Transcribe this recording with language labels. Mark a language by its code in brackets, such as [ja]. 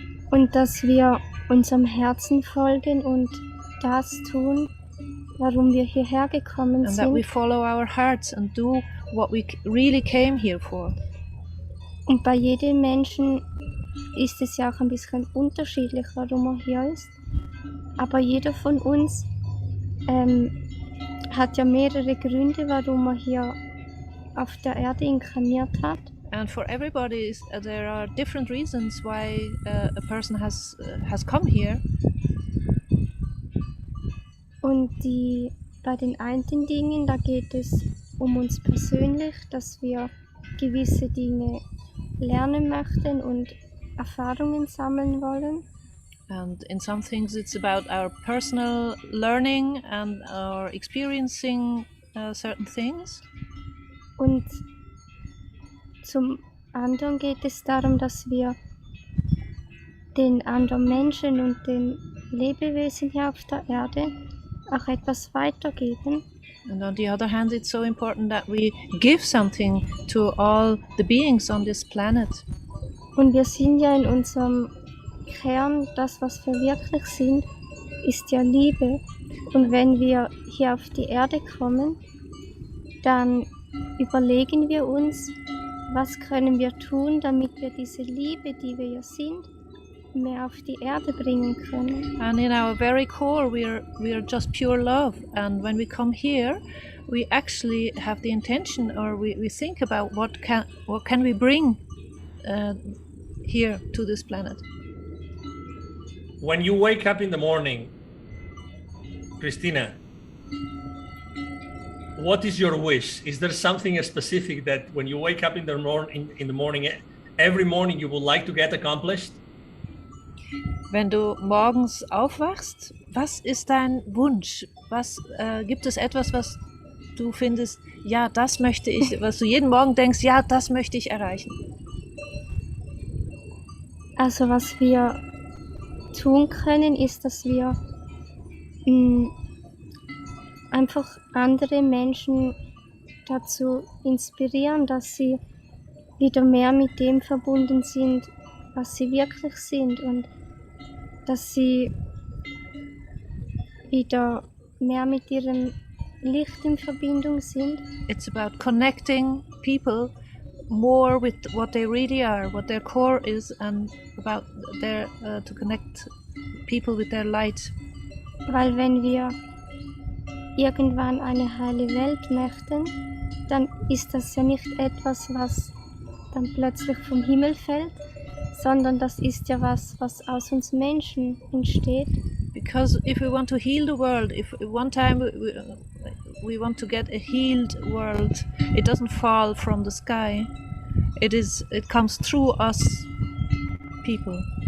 [de] Und dass wir unserem Herzen folgen und das tun, warum wir hierher gekommen [en] And [de] sind. [en] that we follow our hearts and do what we really came here for. [de] Und bei jedem Menschen ist es ja auch ein bisschen unterschiedlich, warum er hier ist. Aber jeder von uns hat ja mehrere Gründe, warum er hier auf der Erde inkarniert hat. [en] And for everybody, there are different reasons why a person has come here. [de] Und bei den einen Dingen, da geht es um uns persönlich, dass wir gewisse Dinge lernen möchten und Erfahrungen sammeln wollen. [en] And in some things it's about our personal learning and our experiencing certain things. [de] Und zum anderen geht es darum, dass wir den anderen Menschen und den Lebewesen hier auf der Erde auch etwas weitergeben. [en] And on the other hand, it's so important that we give something to all the beings on this planet. [de] Und wir sind ja in unserem Kern, das, was wir wirklich sind, ist ja Liebe. Und wenn wir hier auf die Erde kommen, dann überlegen wir uns, was können wir tun, damit wir diese Liebe, die wir ja sind, mehr auf die Erde bringen können. [en] And in our very core, we are just pure love. And when we come here, we actually have the intention, or we think about what can we bring here to this planet. When you wake up in the morning, Christina, what is your wish? Is there something specific that when you wake up in the morning, every morning you would like to get accomplished? [de] Wenn du morgens aufwachst, was ist dein Wunsch? Gibt es etwas, was du findest, ja, das möchte ich, was du jeden Morgen denkst, ja, das möchte ich erreichen? Also was wir tun können, ist, dass wir einfach andere Menschen dazu inspirieren, dass sie wieder mehr mit dem verbunden sind, was sie wirklich sind, und dass sie wieder mehr mit ihrem Licht in Verbindung sind. [en] It's about connecting people more with what they really are, what their core is, and about their to connect people with their light. [de] Weil wenn wir irgendwann eine heile Welt möchten, dann ist das ja nicht etwas, was dann plötzlich vom Himmel fällt, sondern das ist ja was aus uns Menschen entsteht. [en] Because if we want to heal the world, if one time we want to get a healed world, it doesn't fall from the sky. It comes through us people.